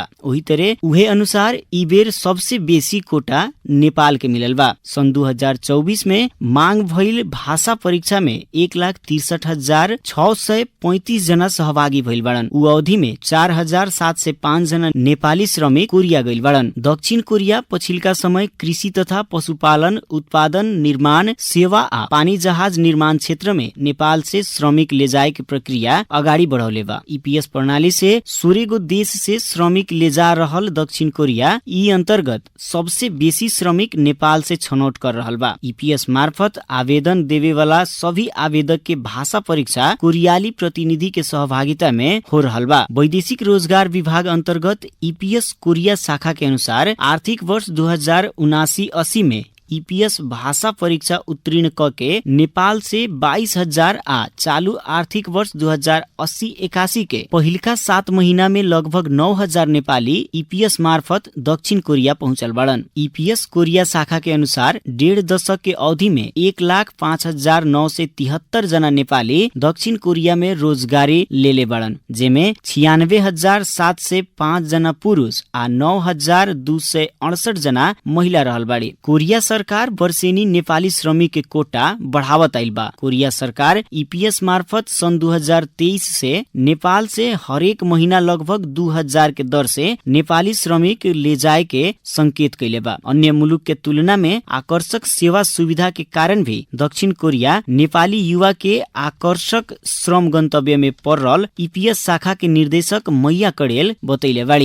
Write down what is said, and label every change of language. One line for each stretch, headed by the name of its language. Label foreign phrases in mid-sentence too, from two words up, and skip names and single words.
Bhojpuri: वही तरह उहे अनुसार ई बेर सबसे बेसी कोटा नेपाल के मिलल बा। सन 2024 में मांग भइल भाषा परीक्षा में 1,63,635 जना सहभागी भइल बाड़न। उ अवधि में 4,705 जना नेपाली श्रमिक कोरिया गइल बाड़न। दक्षिण कोरिया पछिल्का समय कृषि तथा पशुपालन, उत्पादन, निर्माण, सेवा आ पानी जहाज निर्माण क्षेत्र में नेपाल से श्रमिक ले जाए के प्रक्रिया अगाडि बढ़ौले बा। EPS प्रणाली से 16 गो देश से श्रमिक ले जा रहल दक्षिण कोरिया ई अंतर्गत सबसे बेसी श्रमिक नेपाल से छनौट कर रहल बा। EPS मार्फत आवेदन देवे वाला सभी आवेदक के भाषा परीक्षा कोरियाली प्रतिनिधि के सहभागिता में हो रहल बा। वैदेशिक रोजगार विभाग अंतर्गत EPS कोरिया शाखा के अनुसार आर्थिक वर्ष 2079-80 में EPS भाषा परीक्षा उत्तीर्ण क के नेपाल से 22,000 आ चालू आर्थिक वर्ष 2080-81 के पहिलका 7 महीना में लगभग 9,000 नेपाली EPS मार्फत दक्षिण कोरिया पहुंचल बाड़न। EPS कोरिया शाखा के अनुसार 1.5 दशक के अवधि में 1,05,973 जना नेपाली दक्षिण कोरिया में रोजगारी ले बाड़न, जेमे 96,705 जना पुरुष आ 9,268 जना महिला रहल बाड़ी। कोरिया सरकार वर्षेनी नेपाली श्रमिक के कोटा बढ़ावत आइल बा। कोरिया सरकार EPS मार्फत सन 2023 से नेपाल से हरेक महीना लगभग 2,000 के दर से नेपाली श्रमिक ले जाए के संकेत कैले बा। अन्य मुलुक के तुलना में आकर्षक सेवा सुविधा के कारण भी दक्षिण कोरिया नेपाली युवा के आकर्षक श्रम गंतव्य में पड़ल EPS शाखा के निर्देशक मैया कड़ेल बतैले बाड़ी।